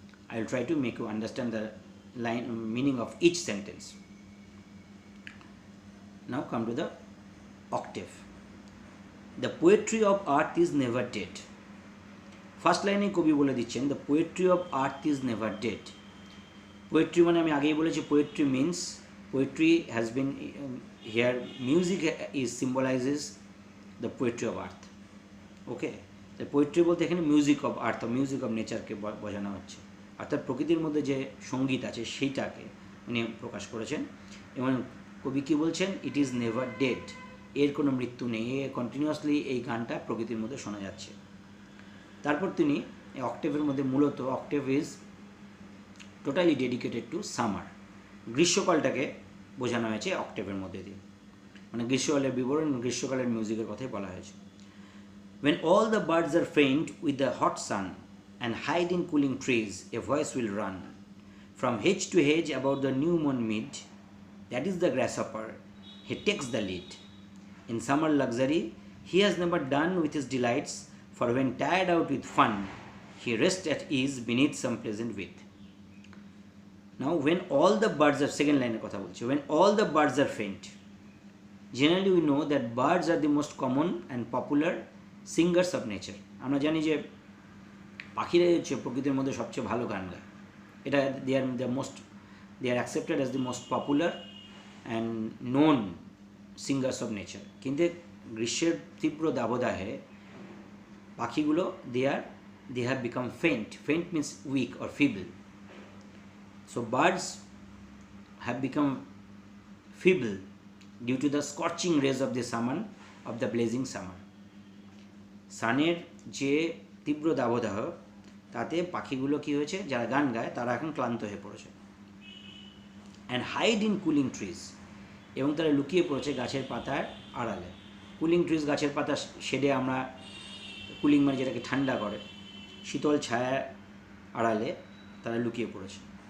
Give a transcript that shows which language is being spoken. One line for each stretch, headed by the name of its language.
English: I will try to make you understand the line meaning of each sentence. Now come to the octave. The poetry of earth is never dead. First line
Bangla: কবি বলে দিচ্ছেন,
English: the poetry of earth is never dead.
Bangla: Poetry মানে আমি আগেই বলেছি,
English: Poetry means, poetry has been here, music is symbolises the poetry of earth.
Bangla: ওকে, তাই poetry বলতে এখানে music of earth, music of নেচারকে বোঝানো হচ্ছে, অর্থাৎ প্রকৃতির মধ্যে যে সঙ্গীত আছে সেইটাকে উনি প্রকাশ করেছেন। এবং কবি কী বলছেন,
English: it is never dead,
Bangla: এর কোনো মৃত্যু নেই, কন্টিনিউয়াসলি এই গানটা প্রকৃতির মধ্যে শোনা যাচ্ছে। তারপর তিনি এই অক্টেভের মধ্যে, মূলত
English: octave is totally dedicated to summer,
Bangla: গ্রীষ্মকালটাকে বোঝানো হয়েছে অক্টেভের মধ্যে দিয়ে, মানে গ্রীষ্মকালের বিবরণ, গ্রীষ্মকালের মিউজিকের কথাই বলা হয়েছে।
English: When all the birds are faint with the hot sun and hide in cooling trees, a voice will run from hedge to hedge about the new moon mid. That is the grasshopper, he takes the lead. In summer luxury he has never done with his delights, for when tired out with fun, he rests at ease beneath some pleasant weed. Now when all the birds are, second line
Bangla: কথা বলছি,
English: when all the birds are faint. Generally we know that birds are the most common and popular singers of nature.
Bangla: আমরা জানি যে পাখিরাই হচ্ছে প্রকৃতির মধ্যে সবচেয়ে ভালো গান গায়।
English: এটা they are accepted as the most popular and known singers of nature.
Bangla: কিন্তু গ্রীষ্মের তীব্র দাবদাহে পাখিগুলো
English: they have become faint. Faint means weak or feeble. So birds have become feeble due to the scorching rays of the summer, of the blazing summer.
Bangla: সানের যে তীব্র দাবদাহ তাতে পাখিগুলো কী হয়েছে, যারা গান গায় তারা এখন ক্লান্ত হয়ে পড়েছে।
English: and hide in cooling trees,
Bangla: এবং তারা লুকিয়ে পড়েছে গাছের পাতার আড়ালে। কুলিং ট্রিজ গাছের পাতা শেডে, আমরা কুলিং মানে যেটাকে ঠান্ডা করে, শীতল ছায়া আড়ালে তারা লুকিয়ে পড়েছে।